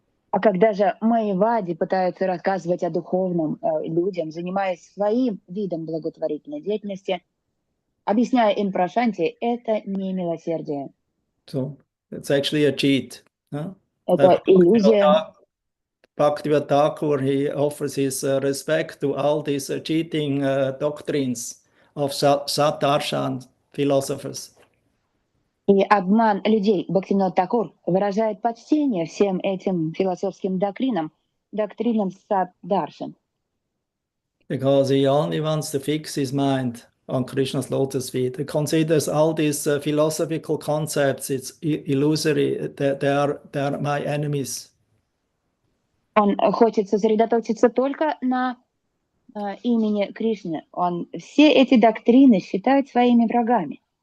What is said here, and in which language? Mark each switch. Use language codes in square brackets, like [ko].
[ru] А когда же майявади пытаются рассказывать о духовном людям, занимаясь своим видом благотворительной деятельности, объясняя им про Шанти, это не милосердие. [en] So it's actually a cheat. [ru] Это иллюзия. [en] Bhaktivinoda Thakur, he offers his respect to all these cheating doctrines of Sat-darshan philosophers. [ru] И обман людей Бхактивинода Тхакур выражает почтение всем этим философским доктринам Сат-даршан. [en] Because he only wants to fix his mind on Krishna's lotus feet. He considers all these philosophical concepts, it's illusory, they are my enemies. [ru] Он хочет сосредоточиться только на имени Кришны. Он все эти доктрины считает своими врагами.